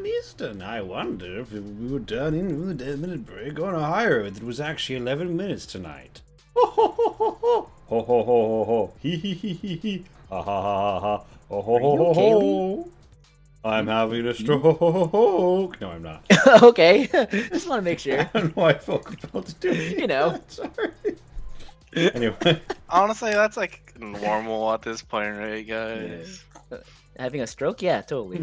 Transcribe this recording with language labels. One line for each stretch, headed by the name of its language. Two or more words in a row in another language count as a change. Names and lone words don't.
English: Eastern, I wonder if we would turn in with a 10-minute break on a higher if it was actually 11 minutes tonight. Ho ho ho ho ho! Ho ho ho ho ho! Hee hee hee hee hee! Ha ha ha ha ha! Ho ho Are ho you ho okay, ho! I'm having a stroke! No, I'm not. Okay, just want to make sure. I don't know why I felt compelled to do it. You know. Sorry. Anyway. Honestly, that's like normal at this point, right, guys? Having a stroke? Yeah, totally.